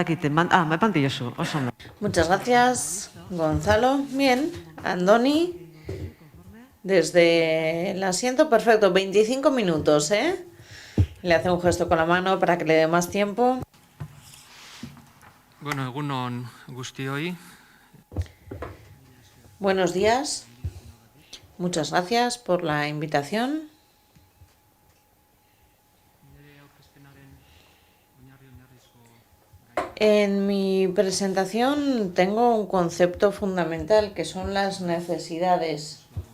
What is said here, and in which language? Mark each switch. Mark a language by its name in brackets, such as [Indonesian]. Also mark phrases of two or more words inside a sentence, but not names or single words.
[Spanish] Muchas gracias, Gonzalo. Bien, Andoni, desde el asiento, perfecto. 25 minutos, ¿eh? Le hace un gesto con la mano para que le dé más tiempo. [Basque] Bueno, egunon guztioi. [Spanish] Buenos días. Muchas gracias por la invitación. En mi presentación tengo un concepto fundamental que son las necesidades.